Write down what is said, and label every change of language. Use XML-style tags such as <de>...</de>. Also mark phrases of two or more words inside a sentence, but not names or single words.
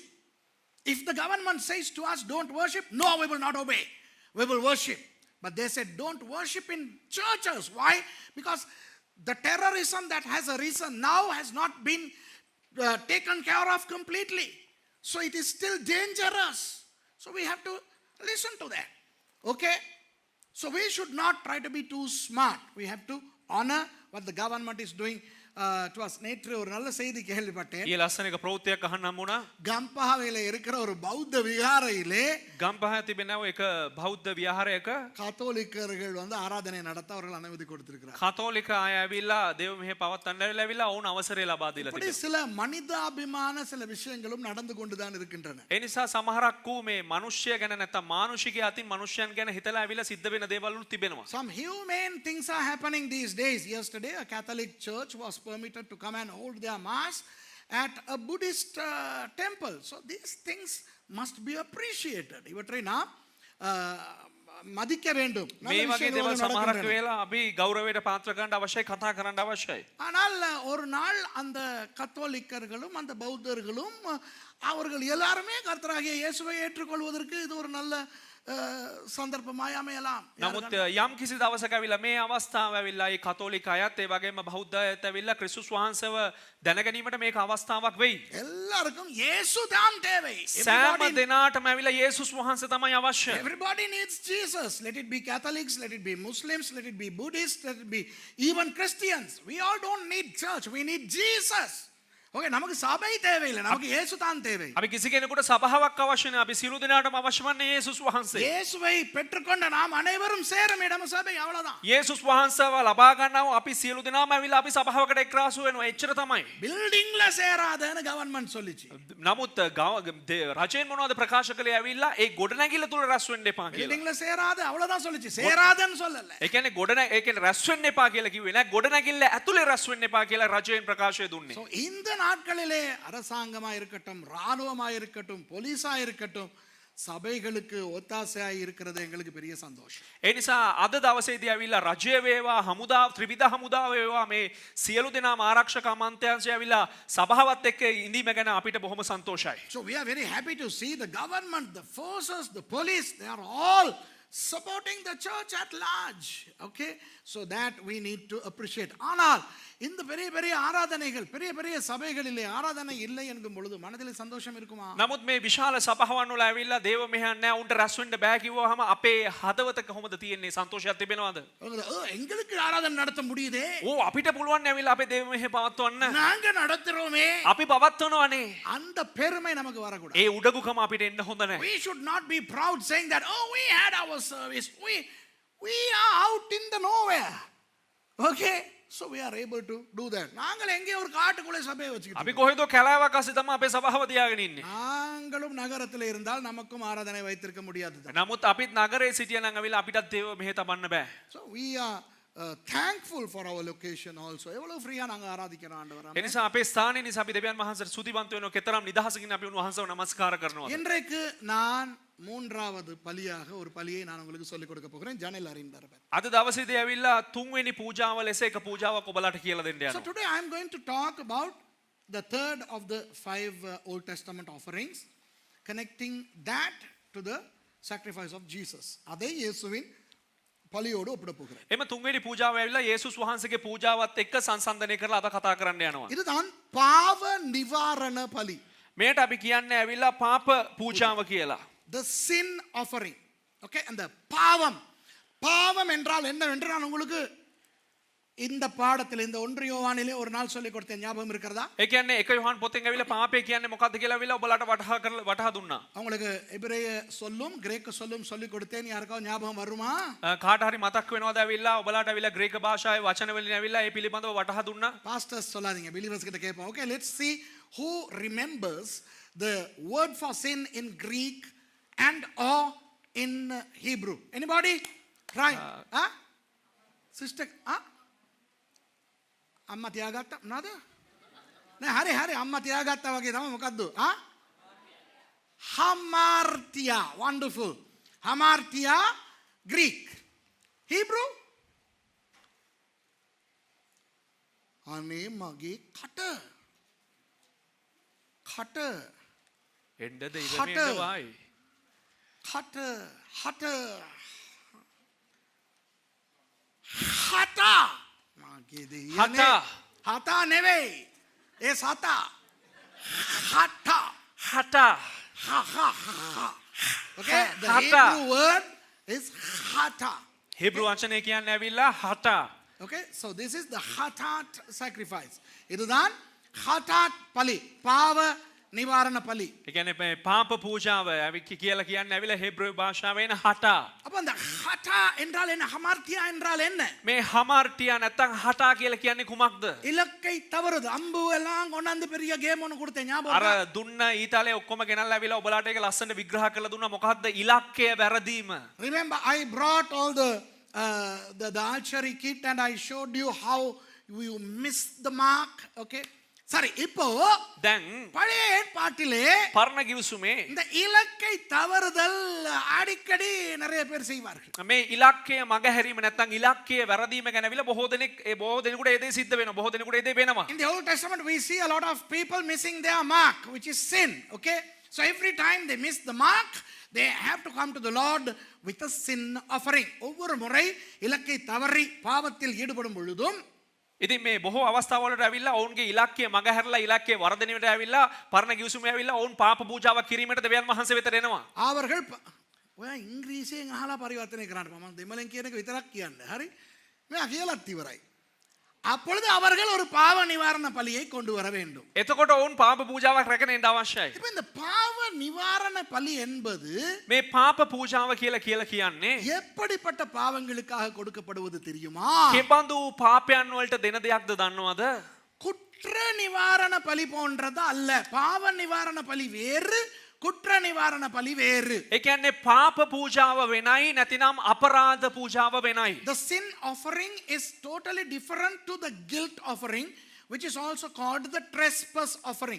<en>If the government says to us don't worship, no, we will not obey. We will worship. But they said don't worship in churches. Why? Because the terrorism that has arisen now has not been taken care of completely. So it is still dangerous. So we have to listen to that. Okay? So we should not try to be too smart. We have to honor what the government is doing to us.</en> <ta>நேற்று ஒரு நல்ல செய்தி கேள்விப்பட்டேன்.</ta> <si>ඊ ලස්සන එක ප්‍රවෘත්තියක් අහන්න හම්බුණා.</si> <ta>ගම්පහවිල இருக்கிற ஒரு பௌத்த விகாரையிலே</ta> <si>ගම්පහ තිබෙනව එක බෞද්ධ විහාරයක</si> <ta>கத்தோலிக்கர்கள் ஆராதனை நடத்த அவர்கள் அனுமதி கொடுத்திருக்கிறார்.</ta> <si>කතෝලික අය ඇවිල්ලා දේව මෙහෙ පවත්වන්න ඇවිල්ලා ඔවුන් අවසරය ලබා දීලා</si> <ta>இப்படி</ta> <si>තිබෙනවා.</si> <ta>சில மனிதாபிமான சில விஷயங்களும் நடந்து கொண்டுதான் இருக்கின்றன.</ta> <si>ඒ නිසා සමහරක් වූ මේ මිනිස්සය ගැන නැත්නම් මානුෂිකය අතින් මිනිස්යන් ගැන හිතලා ඇවිල්ලා සිද්ධ වෙන දේවල් තිබෙනවා.</si> <en>Some humane things are happening these days. Yesterday a Catholic church was permitted to come and hold their mass at a Buddhist temple. So these things must be appreciated.</en> <ta>இவற்றை நாம் மதிக்க வேண்டும்.</ta> <si>මේ වගේ දේවල් සමහරක් වෙලා අපි ගෞරවයට පාත්‍ර කරන්න අවශ්‍යයි, කතා කරන්න අවශ්‍යයි.</si> <ta>ஆனால் ஒரு நாள் அந்த கத்தோலிக்கர்களும் அந்த பௌத்தர்களும் அவர்கள் எல்லாருமே கர்த்தராகிய இயேசுவை ஏற்றுக்கொள்வதற்கு இது ஒரு நல்ல සන්දර්භමයි அமையலாம்.</ta> <si>නමුත් යම් කිසි දවසක ඇවිල්ලා මේ අවස්ථාව ඇවිල්ලා ඒ කතෝලික අයත් ඒ වගේම බෞද්ධ අයත් ඇවිල්ලා ක්‍රිස්තුස් වහන්සේව දැනගැනීමට මේක අවස්ථාවක් වෙයි.</si> <ta>எல்லாருக்கும் இயேசு தான் தேவை.</ta> <si>සෑම දිනාටම ඇවිල්ලා යේසුස් වහන්සේ තමයි අවශ්‍ය.</si> <en>Everybody needs Jesus. Let it be Catholics, let it be Muslims, let it be Buddhists, let it be even Christians. We all don't need church. We need Jesus.</en> <ta>Okay, நமக்கு சபை தேவையில்லை, நமக்கு இயேசு தான் தேவை.</ta> <si>අපි කිසි කෙනෙකුට සභාවක් අවශ්‍ය නැහැ. අපි සියලු දෙනාටම අවශ්‍ය වන්නේ යේසුස් වහන්සේ.</si> <ta>இயேசுவை பெற்றுக்கொண்ட நாம் அனைவரும் சேரும் இடம் சபை, அவ்வளவுதான்.</ta> <si>යේසුස් වහන්සේව ලබා ගන්නව අපි සියලු දෙනාම ඇවිල්ලා අපි සභාවකට එක්රාසු වෙනවා. එච්චර තමයි.</si> <ta>பில்டிங்ல சேராதன்னு கவர்மெண்ட் சொல்லிச்சு.</ta> <si>නමුත් රජයෙන් මොනවද ප්‍රකාශ කළේ ඇවිල්ලා ඒ ගොඩනැගිල්ල තුල රැස් වෙන්න එපා කියලා.</si> <ta>பில்டிங்ல சேராத அவ்வளவுதான் சொல்லிச்சு. சேராதன்னு சொல்லல.</ta> <si>ඒ කියන්නේ ඒ කියන්නේ රැස් වෙන්න එපා කියලා කිව්වේ නෑ. ගොඩනැගිල්ල ඇතුලේ රැස් වෙන්න එපා කියලා රජයෙන් ප්‍රකාශය දුන්නේ.</si> <ta>So இந்த நாட்களிலே அரசாங்கமா இருக்கட்டும், ராணுவமா இருக்கட்டும், போலீஸா இருக்கட்டும், சபைகளுக்கு ஒத்தாசையாய் இருக்கிறது எங்களுக்கு பெரிய சந்தோஷம்.</ta> <si>ඒ නිසා අද දවසේදී ඇවිල්ලා රජය වේවා, හමුදාව, ත්‍රිවිධ හමුදාව වේවා, මේ සියලු දෙනාම ආරක්ෂක අමාත්‍යාංශය ඇවිල්ලා සභාවත් එක්ක ඉඳීම ගැන අපිට බොහොම සන්තෝෂයි.</si> <en>So we are very happy to see the government, the forces, the police, they are all supporting the church at large. Okay, so that we need to appreciate.</en> <ta>ஆனால் இந்த பெரிய பெரிய ஆராதனைகள், பெரிய பெரிய சபைகளிலே ஆராதனை இல்லை என்கும் பொழுது மனதில் சந்தோஷம் இருக்குமா?</ta> <si>නමුත් මේ විශාල සභාවන් වල ඇවිල්ලා දේව මෙහෙයන් නැහැ, උන්ට රැස් වෙන්න බෑ කිව්වහම අපේ හදවත කොහොමද තියෙන්නේ? සන්තෝෂයක් තිබෙනවද?</si> <ta>எங்களுக்கு ஆராதனை நடத்த முடியுதே.</ta> <si>ඕ අපිට පුළුවන් ඇවිල්ලා අපේ දේව මෙහෙය පවත්වන්න.</si> <ta>நாங்க நடத்துறோமே.</ta> <si>අපි පවත්වනවනේ.</si> <ta>அந்த பெருமை நமக்கு வரக்கூடாது.</ta> <si>ඒ උඩගුකම අපිට එන්න හොඳ නැහැ.</si> <en>We should not be proud saying that we had our service. We are out in the nowhere. Okay, so we are able to do that.</en> <ta>நாங்கள் எங்கே ஒரு காட்டுக்குள்ளே சபையை வச்சுக்கிட்டு</ta> <si>අපි කොහෙද කැලෑවක් අස්සේ තමයි අපේ සභාව තියාගෙන ඉන්නේ.</si> <ta>நாங்களும் நகரத்தில் இருந்தால் நமக்கும் ஆராதனை வைத்திருக்க முடியாது.</ta> <si>නමුත් අපිත් නගරේ සිටියා නම් අවිලා අපිටත් දේව මෙහෙ තබන්න බෑ.</si> <en>So we are thankful for our location also.</en> <ta>எவ்வளவு ஃப்ரீயா நாங்க ஆராதிக்கிறோம் ஆண்டவரே.</ta> <si>ඒ නිසා අපේ ස්ථානයේ නිසා අපි දෙවියන් වහන්සේට ස්තුතිවන්ත වෙනවා. කතරම් නිදහසකින් අපි උන්වහන්සේව නමස්කාර කරනවා.</si> <ta>இன்றைக்கு நான் மூன்றாவது பலியாக ஒரு பலியை நான் உங்களுக்கு சொல்லிக் கொடுக்க போகிறேன். ஜனல் அறிந்தார்.</ta> <si>අද දවසේදී ඇවිල්ලා තුන්වෙනි පූජාව ලෙස එක පූජාවක් ඔබලාට කියලා දෙන්න</si> <en>So</en> <si>යනවා.</si> <en>today I am going to talk about the third of the 5 Old Testament offerings, connecting that to the sacrifice of Jesus.</en> <ta>அதை இயேசுவின் பலியோடு ஒப்பிட போகிறேன்.</ta> <si>එම තුන්වෙනි පූජාව ඇවිල්ලා යේසුස් වහන්සේගේ පූජාවත් එක්ක සංසන්දනය කරලා අද කතා කරන්න යනවා.</si> <ta>இதுதான் பாவ நிவாரண பலி.</ta> <si>මේට අපි කියන්නේ ඇවිල්ලා පාප පූජාව කියලා.</si> <en>The sin offering. Okay, and the</en> <ta>பாவம் என்றால் என்னவென்று நான் உங்களுக்கு இந்த பாடத்தில் இந்த 1 யோவானிலே ஒரு நாள் சொல்லிக் கொடுத்தேன், ஞாபகம் இருக்கிறதா?</ta> <si>ඒ කියන්නේ 1 යොහන් පොතෙන් ඇවිල්ලා පාපය කියන්නේ මොකක්ද කියලා ඇවිල්ලා ඔබලාට වටහා දුන්නා.</si> <ta>உங்களுக்கு எபிரேய சொல்லும் கிரேக்க சொல்லும் சொல்லிக் கொடுத்தேன், யாருக்காவது ஞாபகம் வருமா?</ta> <si>කාට හරි මතක් වෙනවද ඇවිල්ලා ඔබලාට ඇවිල්ලා ග්‍රීක භාෂාවේ වචන වලින් ඇවිල්ලා ඒ පිළිබඳව වටහා දුන්නා.</si> <ta>பாஸ்டர்ஸ் சொல்லாதீங்க, believers கிட்ட கேட்போம்.</ta> <en>Okay, let's see who remembers the word for sin in Greek and or in Hebrew. Anybody? Try. Sister,</en> <si>අම්මා තියාගත්තා මොනවද? නෑ හරි අම්මා තියාගත්තා වගේ තමයි. මොකද්ද?</si> <en>hamartia. Wonderful. hamartia Greek. Hebrew?</en> <si>අනේ මගේ කට එන්නද ඉවම එන්නවායි. කට මගේ දෙයියනේ. හතා නෙවෙයි. ඒ සතා. හටා.</si> <en>Okay, the hata. Hebrew word is hata.</en> <si>හිබ්‍රු වචනය කියන්නේ ඇවිල්ලා හටා.</si> <en>Okay, so this is the hatat sacrifice.</en> <ta>இதுதான் hatat பலி, பாவ நிவாரண பலி.</ta> <si>ඒ කියන්නේ පාප පූජාව කියලා කියන්නේ ඇවිල්ලා හිබ්‍රු භාෂාවෙන් හටා.</si> <ta>அப்ப அந்த ஹட்டா என்றால் என்ன? ஹமார்த்தியா என்றால் என்ன?</ta> <si>මේ හමාර්ටියා නැත්තම් හටා කියලා කියන්නේ කුමක්ද?</si> <ta>இலக்கை தவறுது. அம்பு எல்லாம் கொண்டாந்து பெரிய கேம் ஒன்னு கொடுத்தேன், ஞாபகம்</ta> <si>අර</si> <ta>இருக்கா?</ta> <si>දුන්න ඊතාලේ ඔක්කොම ගෙනල්ලා ඇවිල්ලා ඔබලාට ඒක ලස්සනට විග්‍රහ කරලා දුන්නා. මොකක්ද ඉලක්කය වැරදීම.</si> <en>Remember, I brought all the archery kit and I showed you how you missed the mark.</en> <ta>Okay, சரி, இப்போ</ta> <si>දැන්</si> <ta>பழைய ஏற்பாட்டிலே</ta> <si>පරණ ගිවිසුමේ</si> <ta>இந்த இலக்கை தவறுதல் அடிக்கடி நிறைய பேர் செய்வார்கள்.</ta> <si>මේ ඉලක්කය මගහැරීම නැත්තම් ඉලක්කය වැරදීම ගැන ඇවිල්ලා බොහෝ දෙනෙකුට ඒ දේ සිද්ධ වෙනවා. බොහෝ දෙනෙකුට ඒ දේ වෙනවා.</si> <en>In the Old Testament we see a lot of people missing their mark, which is sin. Okay, so every time they miss the mark, they have to come to the Lord with a sin offering.</en> <ta>ஒவ்வொரு முறை இலக்கை தவறி பாவத்தில் ஈடுபடும் பொழுதும்</ta> <si>ඉතින් මේ බොහෝ අවස්ථාවලට ඇවිල්ලා ඔවුන්ගේ ඉලක්කය මගහැරලා ඉලක්කය වර්ධනයට ඇවිල්ලා පරණ ගිවිසුමේ ඇවිල්ලා ඔවුන් පාප පූජාවක් කිරීමට දෙවියන් වහන්සේ වෙතට එනවා. அவர்கள் ඔයා ඉංග්‍රීසියෙන් අහලා පරිවර්තනය කරන්න මම දෙමළෙන් කියන එක විතරක් කියන්නේ. හරි? මෙයා කියලාත් ඉවරයි.</si> <ta>அப்பொழுது அவர்கள் ஒரு பாவ நிவாரண பலியை கொண்டு வர வேண்டும்.</ta> <si>එතකොට ඔවුන් පාප පූජාවක් රැකගෙන එන්න අවශ්‍යයි.</si> <ta>இப்போ இந்த பாவ நிவாரண பலி என்பது</ta> <si>මේ පාප පූජාව කියලා කියන්නේ</si> <ta>எப்படிப்பட்ட பாவங்களுக்காக கொடுக்கப்படுவது தெரியுமா?</ta> <si>කෙබඳු පාපයන් වලට දෙන දෙයක්ද දන්නවද?</si> <ta>குற்ற நிவாரண பலி போன்றது அல்ல. பாவ நிவாரண பலி வேறு, குற்ற நிவாரண பலி வேறு.</ta> <si>ඒ කියන්නේ පාප පූජාව වෙනයි නැතිනම් අපරාධ පූජාව වෙනයි.</si> <en>The sin offering is totally different to the guilt offering, which is also called the trespass offering.</en>